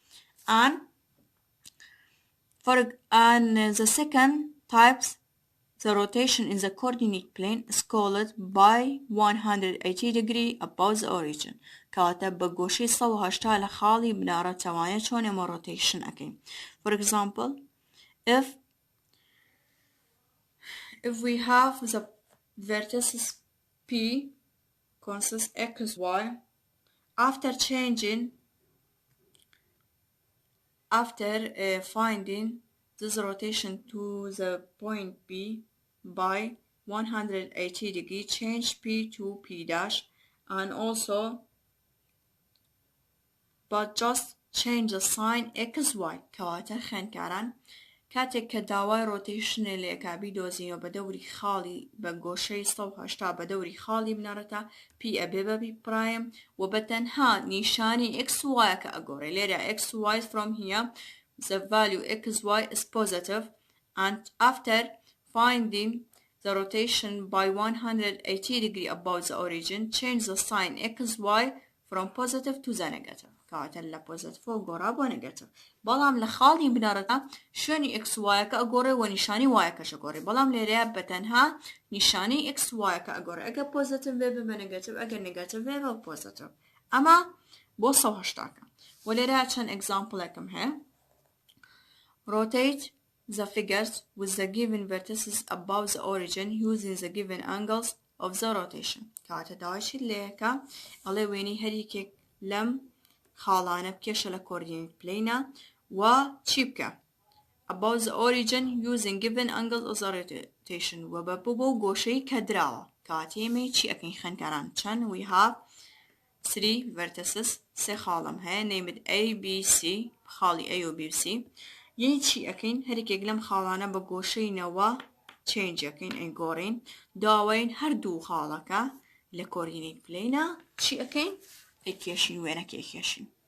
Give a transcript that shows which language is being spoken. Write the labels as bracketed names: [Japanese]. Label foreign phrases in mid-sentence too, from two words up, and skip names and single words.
[English] and the second types the rotation in the coordinate plane is called by 180 degree above the origin [Central Kurdish] کەواتە بە گۆشەی 180 لە خاڵی بناڕەتەوانە چۆن ئێمە rotation ئەکەین [English] for example if we have the vertices p consists xy after finding this rotation to the point B by 180 degree change P to P dash and also but just change the sign xy [Central Kurdish] کەواتە خوێندکاران کاتێک کە داوای ڕۆتیشنە لێکا بیدۆزینەوە بە دەوری خاڵی بە گۆشەی 180 بە دەوری خاڵی بنەڕەتە p ئەبێ بە p prime و بەتەنها نیشانی xy کە ئەگۆڕێ لێرە [English] xy from here the value xy is positive and after finding the rotation by 180 degree above the origin change the sign xy from positive to the negative [Central Kurdish] کەواتە لە پۆزیتیڤ گۆڕا بۆ نێگاتیڤ بەڵام لە خاڵی بنەڕەتە شوێنی xy کە ئەگۆڕێ و نیشانی وایەکەش ئەگۆڕێ بەڵام لێرەیە بەتەنها نیشانی xy کە ئەگۆڕێ ئەگەر پۆزیتیڤ بێ بە نێگاتیڤ ئەگەر نێگاتیڤ بێ بە پۆزیتیڤ ئەمە بۆ 180 و لێرە چەند ئێگزامپڵێکم هەیە [English] rotate the figures with the given vertices above the origin using the given angles of the rotation [Central Kurdish] کەواتە داوایشی لێەکە ئەڵێ وێنەی هەریەکێک لەم خاڵانە بکێشە لە کۆردینیت پلەینە و چی بکە [English] above the origin using given angles of the rotation [Central Kurdish] و بۆ گۆشەی کە دراوە کەواتە ئێمە چی ئەکەین خوێندکاران چەند [English] we have 3 vertices [Central Kurdish] سێ خاڵم هەیە named A B C خاڵی A و B و C یعنی چی ئەکەین هەرێکێک لەم خاڵانە بە گۆشەینەوە change ئەکەین ئەیگۆڕین داوین هەردوو خاڵەکە لە کۆردینیت پلەینە چی ئەکەین ئەیکێشین وێنەکە ئەیکێشین